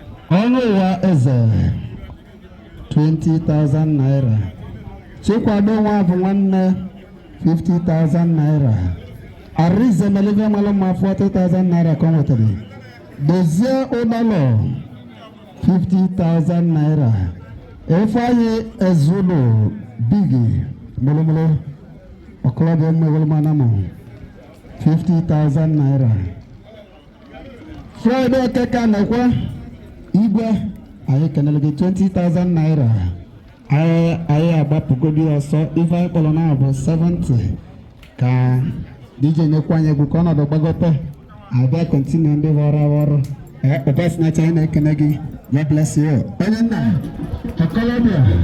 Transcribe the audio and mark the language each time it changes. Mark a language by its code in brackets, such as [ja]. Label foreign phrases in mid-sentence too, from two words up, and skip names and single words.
[ig] Ọnụ ụwa Eze, twenty thousand naira. Chikwado Nwabụ Nwanne, fifty thousand naira. Arize mere ife mara mma, forty thousand naira ka ọ nwetara. Dozie Ụdalọ, fifty thousand naira. Ifeanyi Ezulu Big, mụlụmụlụ, ọkọlọbịa mma ewelu mana mụ, fifty thousand naira. Friday Okeke anọkwa. Igwe, anyị kenere gị twenty thousand naira. Anyị, anyị agbapụgodi ọsọ. Ife anyị kpọrọ na bụ seventy. Ka D J nyekwa anyị egwu ka ọnọdụ gbagote. Abịa continue ndị bụ ọrụ ọrụ. Eh, Ụba Snatch, anyị na-ekene gị. [en] God bless you. [ig] Onye nna, Okolobia.